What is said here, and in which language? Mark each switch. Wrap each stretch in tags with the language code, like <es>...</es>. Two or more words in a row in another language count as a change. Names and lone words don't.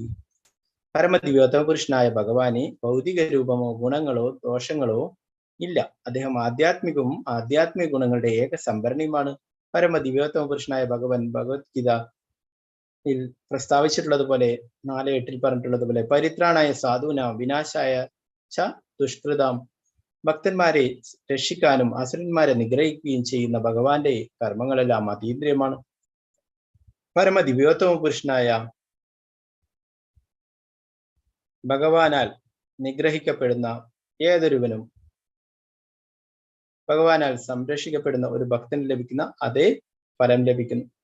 <ml>പരമദിവ്യോത്തമ പുരുഷനായ ഭഗവാനെ ഭൗതിക രൂപമോ ഗുണങ്ങളോ ദോഷങ്ങളോ ഇല്ല. അദ്ദേഹം ആധ്യാത്മികവും ആധ്യാത്മിക ഗുണങ്ങളുടെ ഏക സംഭരണിയുമാണ്. പരമദിവ്യോത്തമ പുരുഷനായ ഭഗവാൻ ഭഗവത്ഗീത പ്രസ്താവിച്ചിട്ടുള്ളത് പോലെ 4:8 പറഞ്ഞിട്ടുള്ളത് പോലെ</ml> <sa>പരിത്രാണായ സാധുന വിനാശായ ച ദുഷ്കൃതാം,</sa> <ml>ഭക്തന്മാരെ രക്ഷിക്കാനും അസുരന്മാരെ നിഗ്രഹിക്കുകയും ചെയ്യുന്ന ഭഗവാന്റെ കർമ്മങ്ങളെല്ലാം അതീന്ദ്രിയമാണ്. പരമദിവ്യോത്തമ പുരുഷനായ ഭഗവാനാൽ നിഗ്രഹിക്കപ്പെടുന്ന ഏതൊരുവനും ഭഗവാനാൽ സംരക്ഷിക്കപ്പെടുന്ന ഒരു ഭക്തന് ലഭിക്കുന്ന അതേ ഫലം ലഭിക്കുന്നു.</ml>